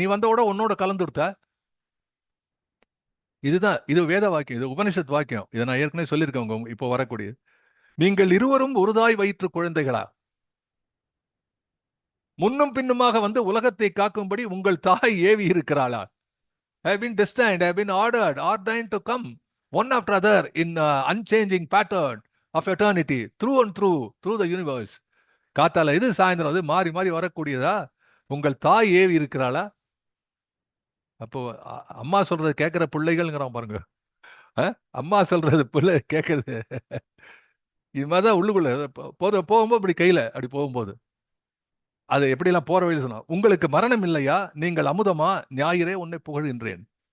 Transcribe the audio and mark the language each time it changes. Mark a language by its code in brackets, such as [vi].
[ta] நீ வந்தோட உன்னோட கலந்துடுத்த. இதுதான், இது வேத வாக்கியம், இது உபனிஷத் வாக்கியம். இதை நான் ஏற்கனவே சொல்லியிருக்கேன். இப்போ வரக்கூடிய, நீங்கள் இருவரும் ஒரு தாய் வயிற்று குழந்தைகளா, முன்னும் பின்னுமாக உலகத்தை காக்கும்படி உங்கள் தாய் AV இருக்கிறாளா? [en] have been destined, have been ordained to come one after other in unchanging pattern of eternity through and through the universe. [ta] காத்தால இது, சாயந்தரம் அது, மாறி மாறி வரக்கூடியதா உங்கள் தாய் ஏவி இருக்கிறாளா? அப்போ அம்மா சொல்றது கேட்கிற பிள்ளைகள்ங்கிறான் பாருங்க. அம்மா சொல்றது பிள்ளை கேட்கறது. இது மாதிரிதான் உள்ளுக்குள்ள போகும்போது இப்படி கையில அப்படி போகும்போது அது எப்படிலாம் போற வழியில் சொன்னா, உங்களுக்கு மரணம் இல்லையா, நீங்கள் அமுதமா, ஞாயிறே உன்னை புகழ்கின்றேன்.